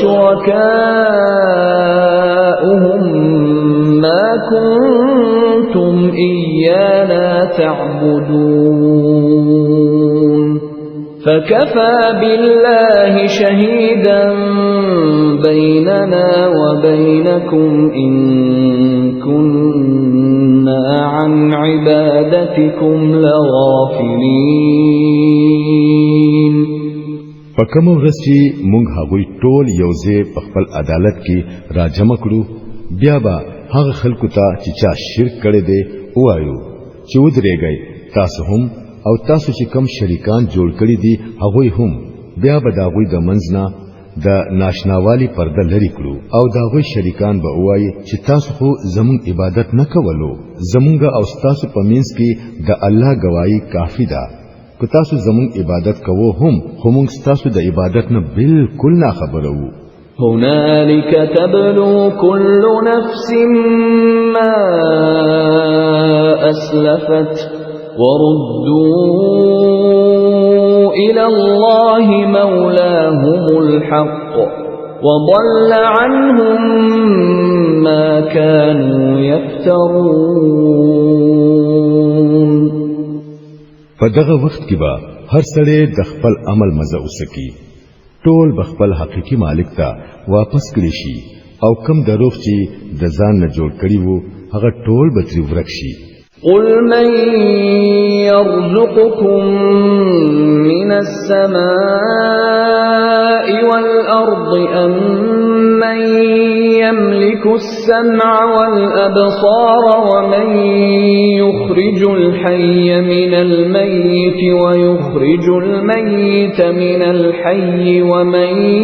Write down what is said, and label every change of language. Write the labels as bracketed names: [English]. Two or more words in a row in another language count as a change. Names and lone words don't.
[Arabic] شركاؤهم ما كنتم إيانا تعبدون فكفى بالله شهيدا بيننا وبينكم إن كنا عن عبادتكم لغافلين [Pashto] پکم ورځ چې مونږ هغوی ټول یوځای په خپل عدالت کې راجمع کړو بیا به هغه خلکو ته چې چا شرک کړی دی وایو چې ودرېږئ تاسو هم او تاسو چې کم شریکان جوړ کړی دي هغوی هم بیا به د هغوی د منځ نه د ناشناوالي پرده لري کړو او د هغوی شریکان به وایي چې تاسو خو زمونږ عبادت نه کولو زمونږ او تاسو په منځ کې د الله گواہی کافی ده که تاسو زمون عبادت کوو هم خو موږ تاسو د عبادت نه بالکل نه خبرو [Arabic] هنالك تبلو كل نفس ما أسلفت وردوا إلى الله مولاهم الحق وضل عنهم ما كانوا يفترون [Pashto] په دغه وخت کې به هر سړی د خپل عمل مزه وسکي ټول بخپل حقيقي مالک ته واپس کړي شي او کم دروغ چې د ځان نه جوړ کړي وو هغه ټول به تری ورک شي [Arabic] قل من يرزقكم من السماء والأرض أم من يملك السمع والأبصار ومن يخرج الحي من الميت ويخرج الميت من الحي ومن